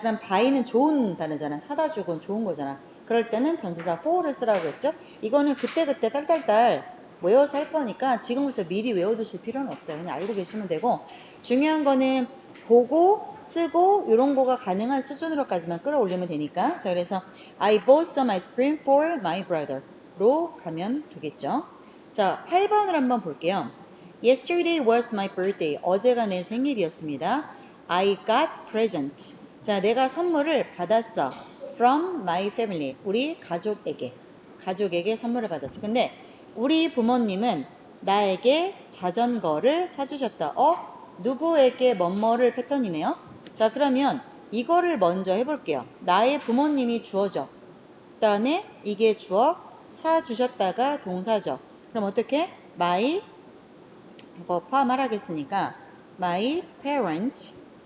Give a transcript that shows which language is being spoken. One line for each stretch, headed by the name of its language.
Korean: 그럼 by는 좋은 단어잖아. 사다 주고 좋은 거잖아. 그럴 때는 전치사 for를 쓰라고 했죠. 이거는 그때그때 딸딸딸 외워서 할 거니까 지금부터 미리 외워두실 필요는 없어요. 그냥 알고 계시면 되고, 중요한 거는 보고 쓰고 이런 거가 가능한 수준으로까지만 끌어올리면 되니까.
English: 자, 그래서 I bought some ice cream for my brother로
Korean: 가면 되겠죠. 자, 8번을 한번 볼게요.
English: Yesterday was my birthday.
Korean: 어제가 내 생일이었습니다.
English: I got presents. 자,
Korean: 내가 선물을 받았어.
English: From my family.
Korean: 우리 가족에게 선물을 받았어. 근데 우리 부모님은 나에게 자전거를 사주셨다. 누구에게 뭐뭐를 패턴이네요. 자, 그러면 이거를 먼저 해볼게요. 나의 부모님이 주어져. 그 다음에 이게 주어, 사주셨다가 동사죠. 그럼 어떻게? my 이거 포함하라겠으니까
English: my parents.